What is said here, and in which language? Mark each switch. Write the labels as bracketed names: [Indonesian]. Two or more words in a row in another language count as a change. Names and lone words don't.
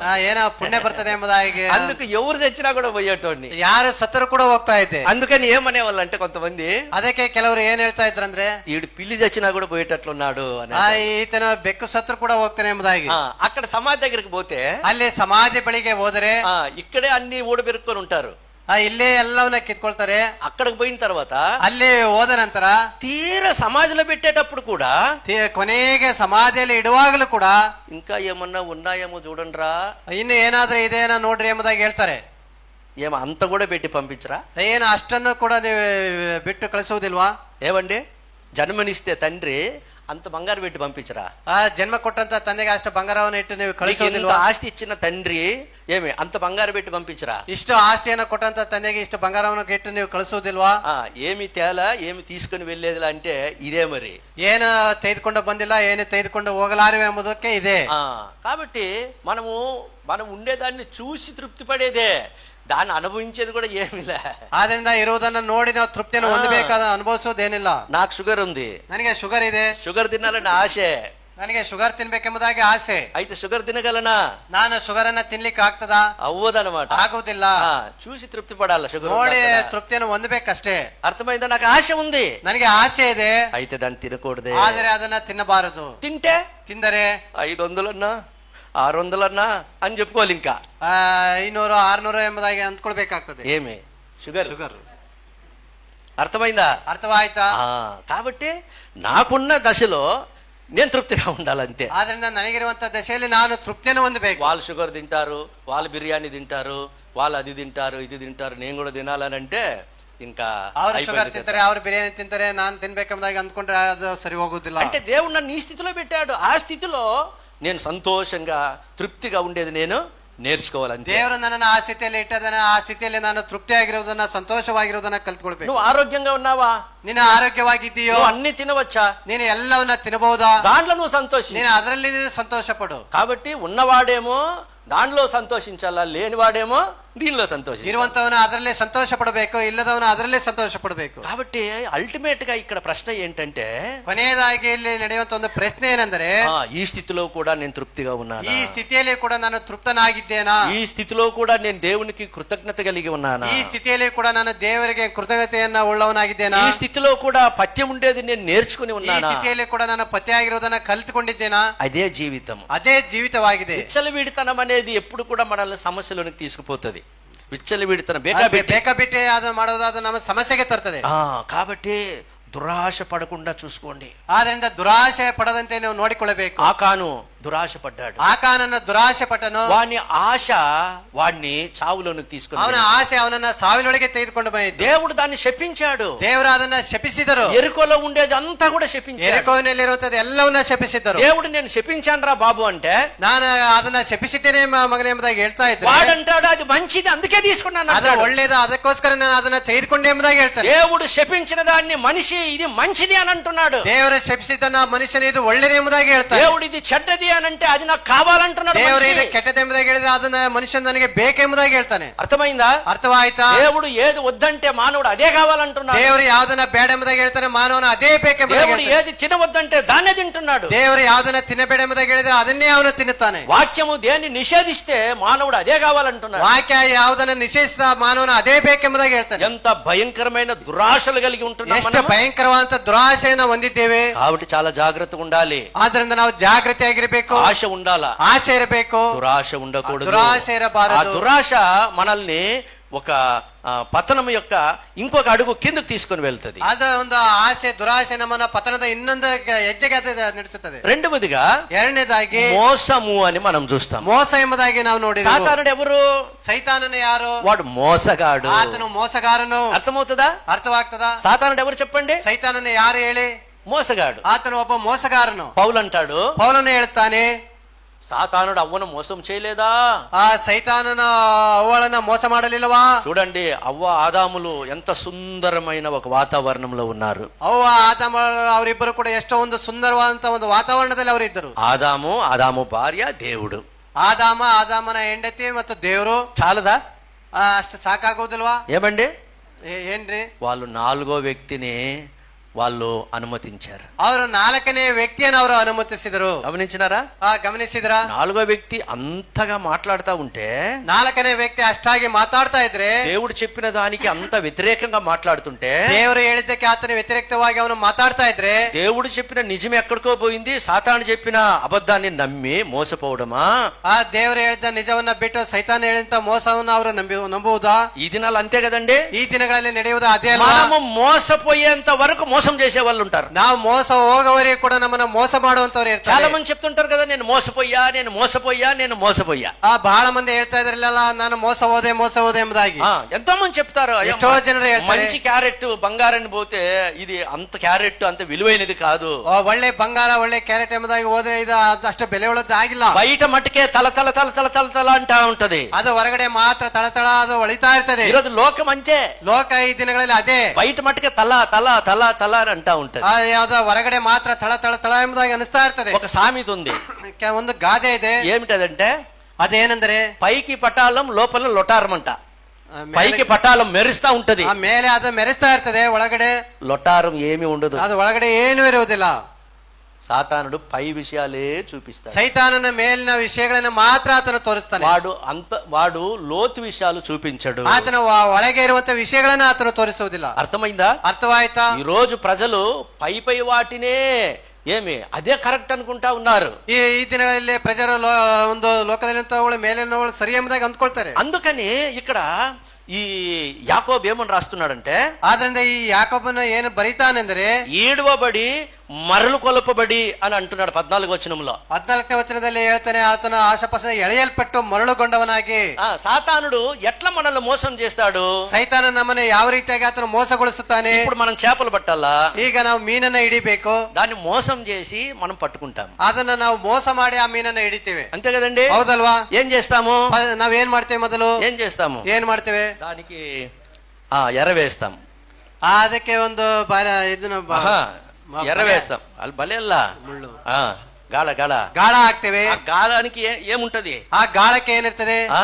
[Kannada] ಏನೋ ಪುಣ್ಯ ಬರ್ತದೆ ಎಂಬುದಾಗಿ. [Telugu] అందుకు ఎవరు చచ్చినా కూడా పోయేటోడిని. [Kannada] ಯಾರು ಸತ್ತರು ಕೂಡ ಹೋಗ್ತಾ ಇದ್ದೆ. [Telugu] అందుకని ఏమనేవాళ్ళు అంటే కొంతమంది, [Kannada] ಅದಕ್ಕೆ ಕೆಲವರು ಏನ್ ಹೇಳ್ತಾ ಇದ್ರಂದ್ರೆ, [Telugu] ఈడు పిల్లి చచ్చినా కూడా పోయేటట్లున్నాడు అని. [Kannada] ಈತನ ಬೆಕ್ಕು ಸತ್ರು ಕೂಡ ಹೋಗ್ತಾನೆ ಎಂಬುದಾಗಿ. [Telugu] అక్కడ సమాధి దగ్గరికి పోతే [Kannada] ಅಲ್ಲಿ ಸಮಾಧಿ ಬಳಿಗೆ ಹೋದರೆ [Telugu] ఇక్కడే అన్ని ఊడబెరుక్కొని ఉంటారు. [Kannada] ಇಲ್ಲೇ ಎಲ್ಲವನ್ನ ಕಿತ್ಕೊಳ್ತಾರೆ. [Telugu] అక్కడికి పోయిన తర్వాత [Kannada] ಅಲ್ಲಿ ಹೋದ ನಂತರ [Telugu] తీర సమాధిలో పెట్టేటప్పుడు కూడా, [Kannada] ಕೊನೆಗೆ ಸಮಾಧಿಯಲ್ಲಿ ಇಡುವಾಗಲೂ ಕೂಡ [Telugu] ఇంకా ఏమన్నా ఉన్నాయేమో చూడండిరా, [Kannada] ಇನ್ನು ಏನಾದ್ರೂ ಇದೇನೋ ನೋಡ್ರಿ ಎಂಬುದಾಗಿ ಹೇಳ್ತಾರೆ. [Telugu] ఏమో అంత కూడా పెట్టి పంపించరా? [Kannada] ಏನು ಅಷ್ಟನ್ನು ಕೂಡ ನೀವು ಬಿಟ್ಟು ಕಳಿಸುವುದಿಲ್ವಾ? [Telugu] ఏమండి, జన్మనిస్తే తండ్రి అంత బంగారు పెట్టి పంపించరా? [Kannada] ಜನ್ಮ ಕೊಟ್ಟಂತ ತಂದೆಗೆ ಅಷ್ಟು ಬಂಗಾರವನ್ನು ಇಟ್ಟು ನೀವು ಕಳಿಸುವುದಿಲ್ವಾ? [Telugu] ఆస్తి ఇచ్చిన తండ్రి ఏమి అంత బంగారు పెట్టి పంపించరా? [Kannada] ಇಷ್ಟು ಆಸ್ತಿಯನ್ನು ಕೊಟ್ಟಂತ ತಂದೆಗೆ ಇಷ್ಟು ಬಂಗಾರವನ್ನು ಇಟ್ಟು ನೀವು ಕಳಿಸುವುದಿಲ್ವಾ? [Telugu] ఏమి తేలా, ఏమి తీసుకుని వెళ్ళేది అంటే ఇదే మరి. [Kannada] ಏನು ತೆಗೆದುಕೊಂಡು ಬಂದಿಲ್ಲ, ಏನು ತೆಗೆದುಕೊಂಡು ಹೋಗಲಾರಿವೆ ಎಂಬುದಕ್ಕೆ ಇದೆ. [Telugu] కాబట్టి మనం ఉండేదాన్ని చూసి తృప్తి పడేదే, దాన్ని అనుభవించేది కూడా ఏమిలే. [Kannada] ಆದ್ರಿಂದ ಇರುವುದನ್ನ ನೋಡಿ ನಾವು ತೃಪ್ತಿಯನ್ನು ಹೊಂದಬೇಕಾದ ಅನುಭವಿಸೋದೇನಿಲ್ಲ. [Telugu] నాకు షుగర్ ఉంది, [Kannada] ನನಗೆ ಶುಗರ್ ಇದೆ, [Telugu] షుగర్ తినాలని ఆశే, [Kannada] ನನಗೆ ಶುಗರ್ ತಿನ್ಬೇಕೆಂಬುದಾಗಿ ಆಸೆ. [Telugu] అయితే షుగర్ తినగలనా? [Kannada] ನಾನು ಶುಗರ್ ಅನ್ನ ತಿನ್ಲಿಕ್ಕೆ ಆಗ್ತದಾ? [Telugu] అవ్వదనమాట. [Kannada] ಆಗುವುದಿಲ್ಲ. [Telugu] చూసి తృప్తి పడాల, షుగర్ [Kannada] ನೋಡಿ ತೃಪ್ತಿಯನ್ನು ಹೊಂದಬೇಕಷ್ಟೇ. [Telugu] అర్థమైందా? నాకు ఆశ ఉంది, [Kannada] ನನಗೆ ಆಸೆ ಇದೆ, [Telugu] అయితే దాన్ని తినకూడదే. [Kannada] ಆದರೆ ಅದನ್ನ ತಿನ್ನಬಾರದು. [Telugu] తింటే [Kannada] ತಿಂದರೆ [Telugu] 500 600 అని చెప్పుకోవాలి. ఇంకా [Kannada] 500 600 ಎಂಬುದಾಗಿ ಅಂದ್ಕೊಳ್ಬೇಕಾಗ್ತದೆ. [Telugu] ఏమి షుగర్. [Kannada] ಶುಗರ್ [Telugu] అర్థమైందా? [Kannada] ಅರ್ಥವಾಯ್ತಾ? [Telugu] కాబట్టి నాకున్న దశలో నేను తృప్తిగా ఉండాలంతే. [Kannada] ಆದ್ರಿಂದ ನನಗಿರುವಂತ ದಶೆಯಲ್ಲಿ ನಾನು ತೃಪ್ತಿಯನ್ನು ಹೊಂದಬೇಕು. [Telugu] వాళ్ళు షుగర్ తింటారు, వాళ్ళు బిర్యానీ తింటారు, వాళ్ళు అది తింటారు, ఇది తింటారు, నేను కూడా తినాలని అంటే ఇంకా [Kannada] ಅವರು ಶುಗರ್ ತಿಂತಾರೆ, ಅವರು ಬಿರಿಯಾನಿ ತಿಂತಾರೆ, ನಾನು ತಿನ್ಬೇಕೆಂಬುದಾಗಿ ಅಂದ್ಕೊಂಡ್ರೆ ಅದು ಸರಿ ಹೋಗುದಿಲ್ಲ. [Telugu] అంటే దేవుడు నన్ను ఈ స్థితిలో పెట్టాడు. ఆ స్థితిలో నేను సంతోషంగా తృప్తిగా ఉండేది నేను నేర్చుకోవాలంతే. [Kannada] ದೇವರು ನನ್ನನ್ನು ಆ ಸ್ಥಿತಿಯಲ್ಲಿ ಇಟ್ಟದನ್ನ, ಆ ಸ್ಥಿತಿಯಲ್ಲಿ ನಾನು ತೃಪ್ತಿಯಾಗಿರುವುದನ್ನ, ಸಂತೋಷವಾಗಿರುವುದನ್ನ ಕಲ್ತ್ಕೊಳ್ಬೇಕು. [Telugu] నువ్వు ఆరోగ్యంగా ఉన్నావా? [Kannada] ನೀನು ಆರೋಗ್ಯವಾಗಿದ್ದೀಯೋ? [Telugu] అన్ని తినవచ్చా? [Kannada] ನೀನು ಎಲ್ಲವನ್ನ ತಿನ್ನಬಹುದಾ? [Telugu] దాంట్లో నువ్వు సంతోషి. [Kannada] ನೀನು ಅದರಲ್ಲಿ ನೀನು ಸಂತೋಷ ಪಡು. [Telugu] కాబట్టి ఉన్నవాడేమో దానిలో సంతోషించాలా, లేనివాడేమో దీనిలో సంతోషం. [Kannada] ಇರುವಂತವನು ಅದರಲ್ಲೇ ಸಂತೋಷ ಪಡಬೇಕು, ಇಲ್ಲದವನು ಅದರಲ್ಲೇ ಸಂತೋಷ ಪಡಬೇಕು. [Telugu] కాబట్టి అల్టిమేట్ గా ఇక్కడ ప్రశ్న ఏంటంటే, [Kannada] ಕೊನೆಯದಾಗಿ ಇಲ್ಲಿ ನಡೆಯುವಂತ ಒಂದು ಪ್ರಶ್ನೆ ಏನೆಂದರೆ, [Telugu] ఈ స్థితిలో కూడా నేను తృప్తిగా ఉన్నానా? [Kannada] ಈ ಸ್ಥಿತಿಯಲ್ಲಿ ಕೂಡ ನಾನು ತೃಪ್ತನಾಗಿದ್ದೇನಾ? [Telugu] ఈ స్థితిలో కూడా నేను దేవునికి కృతజ్ఞత కలిగి ఉన్నానా? [Kannada] ಈ ಸ್ಥಿತಿಯಲ್ಲಿ ಕೂಡ ನಾನು ದೇವರಿಗೆ ಕೃತಜ್ಞತೆಯನ್ನ ಉಳ್ಳವನಾಗಿದ್ದೇನಾ? [Telugu] ఈ స్థితిలో కూడా పథ్యం ఉండేది నేను నేర్చుకుని [Kannada] ಈ [Telugu] ఉన్నానా? [Kannada] ಸ್ಥಿತಿಯಲ್ಲಿ ಕೂಡ ನಾನು ಪತಿಯಾಗಿರುವುದನ್ನ ಕಲಿತುಕೊಂಡಿದ್ದೇನಾ? [Telugu] అదే జీవితం. [Kannada] ಅದೇ ಜೀವಿತವಾಗಿದೆ. [Telugu] విచ్చలవిడితనం అనేది ఎప్పుడు కూడా మనల్ని సమస్యలోనికి తీసుకుపోతుంది. విచ్చలవిడితనం [Kannada] ಬೇಕಾಬಿಟ್ಟೆ ಅದು ಮಾಡೋದು, ಅದು ನಮ್ಮ ಸಮಸ್ಯೆಗೆ ತರ್ತದೆ. [Telugu] కాబట్టి దురాశ పడకుండా చూసుకోండి. [Kannada] ಆದ್ರಿಂದ ದುರಾಶೆ ಪಡದಂತೆ ನೀವು ನೋಡಿಕೊಳ್ಳಬೇಕು. [Telugu] ఆకాను దురాశ పడ్డాడు. [Kannada] ఆకానన్న దురాశ పಟ್ಟను. [Telugu] వాని ఆశ వాడిని చావులోనికి తీసుకుని [Kannada] ಅವನ ಆಸೆ ಅವನನ್ನ ಸಾವಿನೊಳಗೆ ತೆಗೆದುಕೊಂಡು ಬಂದಿದ್ದು. [Telugu] దేవుడు దాన్ని శపించాడు. [Kannada] ದೇವರು ಅದನ್ನ ಶಪಿಸಿದರು. [Telugu] ఎరుకలో ఉండేది అంతా కూడా శపించాడు. [Kannada] ಎರಿಕೋವಿನಲ್ಲಿರುವಂತದ್ದು ಎಲ್ಲವನ್ನ ಶಪಿಸಿದ್ದರು. [Telugu] దేవుడు నేను శపించానురా బాబు అంటే, [Kannada] ನಾನು ಅದನ್ನ ಶಪಿಸಿದ್ದೇನೆ ಮಗನೇ ಎಂಬುದಾಗಿ ಹೇಳ್ತಾ ಇದ್ದೆ. [Telugu] వాడంటాడు అది మంచిది అందుకే తీసుకున్నాను [Kannada] ಅದು [Telugu] అంటాడు. [Kannada] ಒಳ್ಳೇದು ಅದಕ್ಕೋಸ್ಕರ ನಾನು ಅದನ್ನ ತೆಗೆದುಕೊಂಡೆ ಎಂಬುದಾಗಿ ಹೇಳ್ತಾನೆ. [Telugu] దేవుడు శపించిన దాన్ని మనిషి ఇది మంచిది అని అంటున్నాడు. [Kannada] ದೇವರ ಶಪಿಸಿದ್ದನ್ನ ಮನುಷ್ಯನ ಇದು ಒಳ್ಳೇದು ಎಂಬುದಾಗಿ ಹೇಳ್ತಾನೆ. [Telugu] దేవుడు ఇది చెడ్డది అని అంటే అది నాకు కావాలంటున్నాడు. [Kannada] ದೇವರು [Telugu] మనిషి. [Kannada] ಇದು ಕೆಟ್ಟದ್ದು ಎಂಬುದಾಗಿ ಹೇಳಿದ್ರೆ ಅದನ್ನ ಮನುಷ್ಯನ ನನಗೆ ಬೇಕೆಂಬುದಾಗಿ ಹೇಳ್ತಾನೆ. [Telugu] అర్థమైందా? [Kannada] ಅರ್ಥವಾಯ್ತಾ? [Telugu] దేవుడు ఏది వద్దంటే మానవుడు అదే కావాలంటున్నాడు. [Kannada] ದೇವರು ಯಾವ್ದನ್ನ ಬೇಡ ಎಂಬುದಾಗಿ ಹೇಳ್ತಾನೆ, ಮಾನವನ ಅದೇ ಬೇಕೆಂಬುದಾಗಿ [Telugu] దేవుడు [Kannada] ಹೇಳ್ತಾನೆ. [Telugu] ఏది తినవద్దంటే దాన్నే తింటున్నాడు. [Kannada] ದೇವರು ಯಾವ್ದನ್ನ ತಿನ್ನಬೇಡ ಎಂಬುದಾಗಿ ಹೇಳಿದ್ರೆ ಅದನ್ನೇ ಅವನು ತಿನ್ನುತ್ತಾನೆ. [Telugu] వాక్యము దేన్ని నిషేధిస్తే మానవుడు అదే కావాలంటున్నాడు. [Kannada] ವಾಕ್ಯ ಯಾವುದನ್ನ ನಿಷೇಧಿಸಿದ ಮಾನವನ ಅದೇ ಬೇಕೆಂಬುದಾಗಿ ಹೇಳ್ತಾನೆ. [Telugu] ఎంత భయంకరమైన దురాశలు కలిగి ఉంటున్నాం [Kannada] ಎಷ್ಟು [Telugu] మనం. [Kannada] ಭಯಂಕರವಾದಂತ ದುರಾಶೆಯನ್ನ ಹೊಂದಿದ್ದೇವೆ. [Telugu] కాబట్టి చాలా జాగ్రత్తగా ఉండాలి. [Kannada] ಆದ್ರಿಂದ ನಾವು ಜಾಗೃತಿಯಾಗಿರ್ಬೇಕು. [Telugu] ఆశ ఉండాలా, [Kannada] ಆಸೆ ಇರಬೇಕು, [Telugu] దురాశ ఉండకూడదు. [Kannada] ದುರಾಶೆ ಇರಬಾರದು. [Telugu] ఆ దురాశ మనల్ని ఒక పతనం యొక్క ఇంకొక అడుగు కిందకు తీసుకొని వెళ్తుంది. [Kannada] ಅದ ಒಂದು ಆಸೆ ದುರಾಶೆ ನಮ್ಮನ್ನ ಪತನದ ಇನ್ನೊಂದು ಹೆಜ್ಜೆಗೆ ಅದು ನಡೆಸುತ್ತದೆ. [Telugu] రెండవదిగా [Kannada] ಎರಡನೇದಾಗಿ [Telugu] మోసము అని మనం చూస్తాం. [Kannada] ಮೋಸ ಎಂಬುದಾಗಿ ನಾವು ನೋಡಿದ್ದೇವೆ. [Telugu] సాతానుడు ఎవరు? [Kannada] ಸೈತಾನನ ಯಾರು? [Telugu] వాడు మోసగాడు. [Kannada] ಆತನು ಮೋಸಗಾರನು. [Telugu] అర్థమవుతుందా? [Kannada] ಅರ್ಥವಾಗ್ತದ? [Telugu] సాతానుడు ఎవరు చెప్పండి? [Kannada] ಸೈತಾನನ ಯಾರು ಹೇಳಿ? [Telugu] మోసగాడు. [Kannada] ಆತನು ಒಬ್ಬ ಮೋಸಗಾರನು. [Telugu] పౌలు అంటాడు, [Kannada] ಪೌಲನು ಹೇಳ್ತಾನೆ, [Telugu] సాతానుడు అవ్వను మోసం చేయలేదా? [Kannada] ಆ ಸೈತಾನನ ಅವಳನ್ನ ಮೋಸ ಮಾಡಲಿಲ್ಲವಾ? [Telugu] చూడండి, అవ్వ ఆదాములు ఎంత సుందరమైన ఒక వాతావరణంలో ఉన్నారు. [Kannada] ಅವ್ವ ಆದಾಮ ಅವರಿಬ್ಬರು ಕೂಡ ಎಷ್ಟೋ ಒಂದು ಸುಂದರವಾದಂತ ಒಂದು ವಾತಾವರಣದಲ್ಲಿ ಅವರು ಇದ್ದರು. [Telugu] ఆదాము భార్య దేవుడు. [Kannada] ಆದಾಮನ ಹೆಂಡತಿ ಮತ್ತು ದೇವರು. [Telugu] చాలదా? [Kannada] ಅಷ್ಟು ಸಾಕಾಗೋದಿಲ್ವಾ? [Telugu] ఏమండి? [Kannada] ಏನ್ರಿ? [Telugu] వాళ్ళు నాలుగో వ్యక్తిని వాళ్ళు అనుమతించారు. [Kannada] ಅವರು ನಾಲ್ಕನೇ ವ್ಯಕ್ತಿಯನ್ನು ಅವರು ಅನುಮತಿಸಿದರು. [Telugu] గమనించినారా? [Kannada] ಗಮನಿಸಿದ್ರ? [Telugu] నాలుగో వ్యక్తి అంతగా మాట్లాడుతూ ఉంటే, [Kannada] ನಾಲ್ಕನೇ ವ್ಯಕ್ತಿ ಅಷ್ಟಾಗಿ ಮಾತಾಡ್ತಾ ಇದ್ರೆ, [Telugu] దేవుడు చెప్పిన దానికి అంత వ్యతిరేకంగా మాట్లాడుతుంటే, [Kannada] ದೇವರು ಹೇಳಿದ್ದಕ್ಕೆ ಆತನ ವ್ಯತಿರಿಕ್ತವಾಗಿ ಅವನು ಮಾತಾಡ್ತಾ ಇದ್ರೆ, [Telugu] దేవుడు చెప్పిన నిజం ఎక్కడికో పోయింది, సాతాను చెప్పిన అబద్ధాన్ని నమ్మి మోసపోవడమా? [Kannada] ಆ ದೇವರು ಹೇಳಿದ ನಿಜವನ್ನ ಬಿಟ್ಟು ಸೈತಾನ ಹೇಳಿದಂತ ಮೋಸವನ್ನ ಅವರು ನಂಬುವುದಾ? [Telugu] ఈ దినాలు అంతే కదండి. [Kannada] ಈ ದಿನಗಳಲ್ಲಿ ನಡೆಯುವುದು ಅದೇ ಅಲ್ಲ. [Telugu] మనము మోసపోయేంత వరకు మోసం చేసే వాళ్ళు ఉంటారు. [Kannada] ನಾವು ಮೋಸ ಹೋಗೋವರೆಗೂ ಕೂಡ ನಮ್ಮನ್ನ ಮೋಸ ಮಾಡುವಂತವ್ರು [Telugu] చాలా [Kannada] ಇರ್ತಾರೆ. [Telugu] మంది చెప్తుంటారు కదా, నేను మోసపోయా. [Kannada] ಬಹಳ ಮಂದಿ ಹೇಳ್ತಾ ಇದ್ರಲ್ಲ, ನಾನು ಮೋಸ ಹೋದೆ ಎಂಬುದಾಗಿ. [Telugu] ఎంతో మంది చెప్తారు. అయ్యో, [Kannada] ಎಷ್ಟೋ ಜನರು ಹೇಳ್ತಾರೆ, [Telugu] మంచి క్యారెట్ బంగారాన్ని పోతే ఇది అంత క్యారెట్ అంత విలువైనది కాదు. [Kannada] ಒಳ್ಳೆ ಬಂಗಾರ ಒಳ್ಳೆ ಕ್ಯಾರೆಟ್ ಎಂಬುದಾಗಿ ಹೋದ್ರೆ ಇದು ಅಷ್ಟು ಬೆಲೆ ಉಳ್ಳದ್ದು ಆಗಿಲ್ಲ. [Telugu] బయట మట్టుకే తల తల తల తల తల తల అంటా ఉంటది. [Kannada] ಅದು ಹೊರಗಡೆ ಮಾತ್ರ ತಳತಳ ಅದು ಹೊಳಿತಾ ಇರ್ತದೆ. [Telugu] ఈరోజు లోకం అంతే. [Kannada] ಲೋಕ ಈ ದಿನಗಳಲ್ಲಿ ಅದೇ. [Telugu] బయట మట్టుకే తల తల తల తల అని అంటా ఉంటది. [Kannada] ಯಾವ್ದೋ ಹೊರಗಡೆ ಮಾತ್ರ ತಳ ತಳ ತಳ ಎಂಬುದಾಗಿ ಅನಿಸ್ತಾ ಇರ್ತದೆ. [Telugu] ఒక సామెత ఉంది. [Kannada] ಒಂದು ಗಾದೆ ಇದೆ. [Telugu] ఏమిటదంటే, [Kannada] ಅದೇನೆಂದರೆ, [Telugu] పైకి పటాలం లోపల లొటారమంట. పైకి పటాలం మెరుస్తా ఉంటది, [Kannada] ಆ ಮೇಲೆ ಅದು ಮೆರೆಸ್ತಾ ಇರ್ತದೆ, ಒಳಗಡೆ [Telugu] లొటారం ఏమి ఉండదు. [Kannada] ಅದು ಒಳಗಡೆ ಏನು ಇರುವುದಿಲ್ಲ. [Telugu] సాతానుడు పై విషయాలే చూపిస్తాడు. [Kannada] ಸೈತಾನನ ಮೇಲಿನ ವಿಷಯಗಳನ್ನ ಮಾತ್ರ ಆತನು ತೋರಿಸ್ತಾನೆ. [Telugu] వాడు లోతు విషయాలు చూపించడు. [Kannada] ಆತನ ಒಳಗೆ ಇರುವಂತ ವಿಷಯಗಳನ್ನ ಆತನು ತೋರಿಸುವುದಿಲ್ಲ. [Telugu] అర్థమైందా? [Kannada] ಅರ್ಥವಾಯ್ತಾ? [Telugu] ఈ రోజు ప్రజలు పై వాటినే అదే కరెక్ట్ అనుకుంటా ఉన్నారు. [Kannada] ಈ ದಿನಗಳಲ್ಲಿ ಪ್ರಜರು ಒಂದು ಲೋಕದಲ್ಲಿರುವಂತವುಗಳು ಮೇಲಿನವುಗಳು ಸರಿ ಎಂಬುದಾಗಿ ಅಂದ್ಕೊಳ್ತಾರೆ. [Telugu] అందుకని ఇక్కడ ఈ యాకోబు ఏమని రాస్తున్నాడంటే, [Kannada] ಆದ್ರಿಂದ ಈ ಯಾಕೋಬನ ಏನು ಬರೀತಾನೆಂದರೆ, [Telugu] ఈడవబడి మరలు కొలపబడి అని అంటున్నాడు 14వ వచనంలో. [Kannada] 14ನೇ ವಚನದಲ್ಲಿ ಹೇಳ್ತಾನೆ, ಆತನ ಆಶಾಪಾಶ ಎಳೆಯಲ್ಪಟ್ಟು ಮರಳುಗೊಂಡವನಾಗಿ. [Telugu] సాతానుడు ఎట్లా మనల్ని మోసం చేస్తాడు? [Kannada] ಸೈತಾನ ನಮ್ಮನ್ನ ಯಾವ ರೀತಿಯಾಗಿ ಆತನು ಮೋಸಗೊಳಿಸುತ್ತಾನೆ? [Telugu] ఇప్పుడు మనం చేపలు పట్టాలా? [Kannada] ಈಗ ನಾವು ಮೀನನ್ನ ಹಿಡಿಬೇಕು. [Telugu] దాన్ని మోసం చేసి మనం పట్టుకుంటాం. [Kannada] ಅದನ್ನ ನಾವು ಮೋಸ ಮಾಡಿ ಆ ಮೀನನ್ನ ಹಿಡಿತೇವೆ. [Telugu] అంతే కదండి? [Kannada] ಹೌದಲ್ವಾ? [Telugu] ఏం చేస్తాము? [Kannada] ನಾವೇನ್ ಮಾಡ್ತೇವೆ? ಮೊದಲು [Telugu] ఏం [Kannada] ಮಾಡ್ತೇವೆ? [Telugu] దానికి ఎర్ర వేస్తాం. [Kannada] ಅದಕ್ಕೆ ಒಂದು ಇದನ್ನ [Telugu] ఎర్ర వేస్తాం. అది భలే [Kannada] ಮುಳ್ಳು [Telugu] గాళ [Kannada] ಹಾಕ್ತೇವೆ. [Telugu] ఆ గాళానికి ఏముంటది? [Kannada] ఆ గాళಕ್ಕೆ ಏನಿರ್ತದೆ?